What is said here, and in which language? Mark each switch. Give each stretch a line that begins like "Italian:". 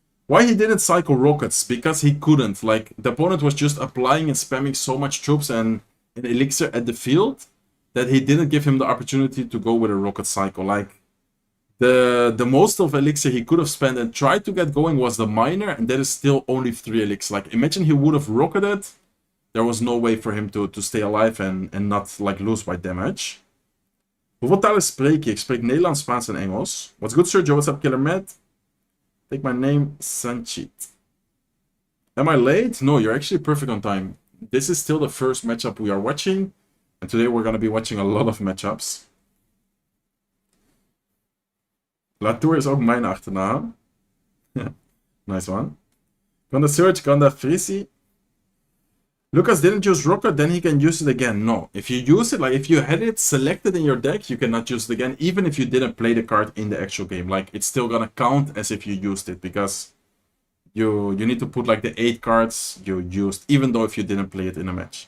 English: Why he didn't cycle rockets? Because he couldn't. Like, the opponent was just applying and spamming so much troops and an elixir at the field that he didn't give him the opportunity to go with a rocket cycle. Like, the most of elixir he could have spent and tried to get going was the miner, and that is still only 3 elixir. Like, imagine he would have rocketed. There was no way for him to stay alive and not, like, lose by damage.
Dutch: Hoeveel talen spreek je? Ik spreek Nederlands, Spaans en Engels.
English: What's good, Sergio? What's up, Killer Matt? Take my name, Sanchit. Am I late? No, you're actually perfect on time. This is still the first matchup we are watching. And today we're going to be watching a lot of matchups.
Dutch: Latour is ook mijn achternaam.
English: Nice one.
Dutch: Kan de Surge, kan de Frisi?
English: Lucas didn't use Rocket, then he can use it again. No, if you use it, like if you had it selected in your deck, you cannot use it again, even if you didn't play the card in the actual game. Like, it's still gonna count as if you used it, because you need to put like the 8 cards you used, even though if you didn't play it in a match.